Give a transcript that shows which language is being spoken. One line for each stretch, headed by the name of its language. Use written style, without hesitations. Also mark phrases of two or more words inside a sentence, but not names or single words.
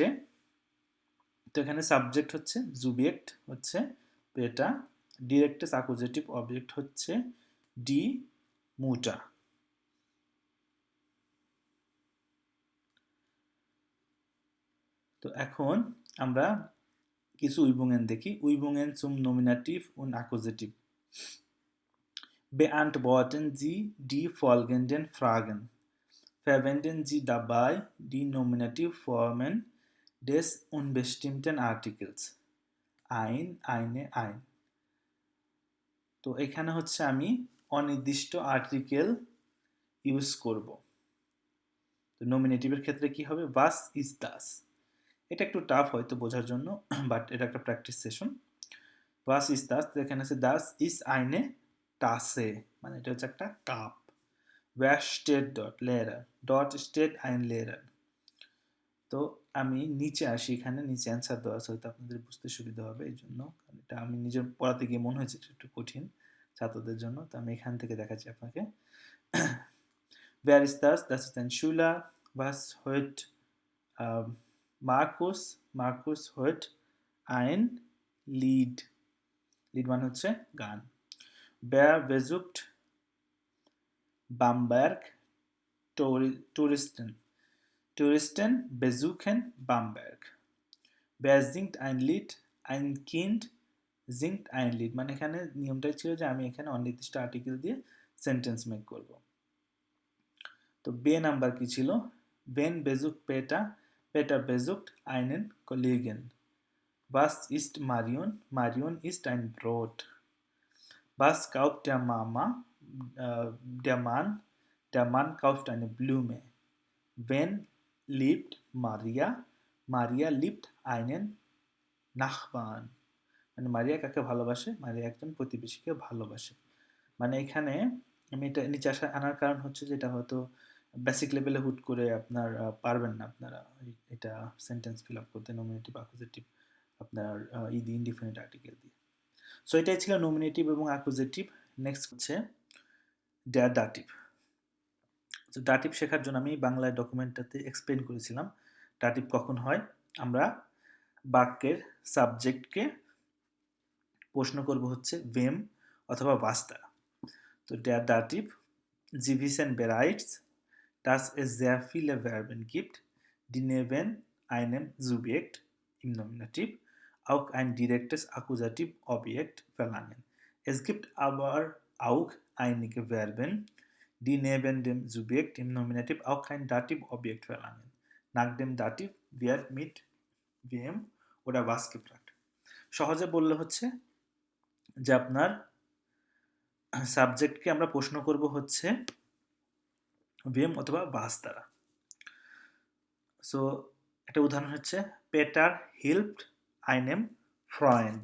Bangla: তো এখানে সাবজেক্ট হচ্ছে জুবিয়েক্ট হচ্ছে পেটা,
German: direktes Akkusativ Objekt
Bangla: হচ্ছে
German: die Mutter.
Bangla: তো এখন আমরা কিছু উইবুঙেন দেখি।
German: উইবুঙেন zum Nominativ und Akkusativ. Beantworten Sie die folgenden Fragen. Verwenden Sie dabei die Nominativformen des unbestimmten Artikels. Ein, eine, ein.
Bangla: তো এখানে হচ্ছে আমি অনির্দিষ্ট আর্টিকেল ইউজ করব। তো নমিনেটিভের ক্ষেত্রে কি হবে,
German: was ist das?
Bangla: এটা একটু টাফ হয়তো বোঝার জন্য, বাট এটা একটা প্র্যাকটিস সেশন।
German: was ist das?
Bangla: তো এখানে আছে
German: das ist eine Tasse,
Bangla: মানে এটা হচ্ছে একটা কাপ।
German: wer steht dort? Lehrer. Dort steht ein Lehrer.
Bangla: তো আমি নিচে আসি, এখানে নিচে অ্যান্সার দেওয়া আছে, হয়তো আপনাদের বুঝতে সুবিধা হবে এই জন্য, এটা আমি নিজের পড়াতে গিয়ে মনে হয়েছে একটু কঠিন ছাত্রদের জন্য। তো আমি এখান থেকে দেখাচ্ছি আপনাকে।
German: wer ist das? Das ist ein Schüler. Was hört Markus? Markus hört ein Lied.
Bangla: Lied মানে হচ্ছে গান।
German: wer besucht Bamberg? Touristen. Touristen besuchen Bamberg. Wer singt ein Lied? Ein Kind singt ein Lied.
Bangla: মানে এখানে নিয়মটাই ছিল যে আমি এখানে অনির্দিষ্ট আর্টিকেল দিয়ে সেন্টেন্স মেক করব। তো বে নাম্বার কি ছিল,
German: wen besucht Peter? Peter besucht einen Kollegen. Was ist Marion? Marion isst ein Brot. Was kauft der Mama? Der Mann kauft eine Blume. Wen liebt Maria? Maria liebt einen Nachbarn.
Bangla: মানে মারিয়া কাকে ভালোবাসে, মারিয়া একজন প্রতিবেশীকে ভালোবাসে। মানে এখানে আমি এটা নিচে আনার কারণ হচ্ছে যে এটা হয়তো বেসিক লেভেলে হুট করে আপনার পারবেন না আপনারা এটা সেন্টেন্স ফিল আপ করতে নমিনেটিভ অ্যাকুজেটিভ আপনার
English: the indefinite article
Bangla: দিয়ে। সো এটাই ছিল নমিনেটিভ এবং অ্যাকুজেটিভ। নেক্সট হচ্ছে দাটিভ। তো দাটিভ শেখার জন্য আমি বাংলায় ডকুমেন্টটাতে এক্সপ্লেন করেছিলাম দাটিভ কখন হয়। আমরা বাক্যের সাবজেক্টকে প্রশ্ন করব হচ্ছে ভেম অথবা was দ্বারা।
German: তো der Dativ, Sie wissen bereits, dass es sehr viele Verben gibt, die neben einem Subjekt im Nominativ auch ein direktes Akkusativobjekt verlangen. Es gibt aber auch einige Verben, die neben dem Subjekt im Nominativ auch kein Dativobjekt verlangen. Nach dem Dativ wird mit wem oder was gefragt.
Bangla: সহজে বললে হচ্ছে যে আপনার সাবজেক্টকে আমরা প্রশ্ন করব হচ্ছে ভেম অথবা বাস দ্বারা। সো একটা উদাহরণ হচ্ছে
German: Peter hilft einem Freund.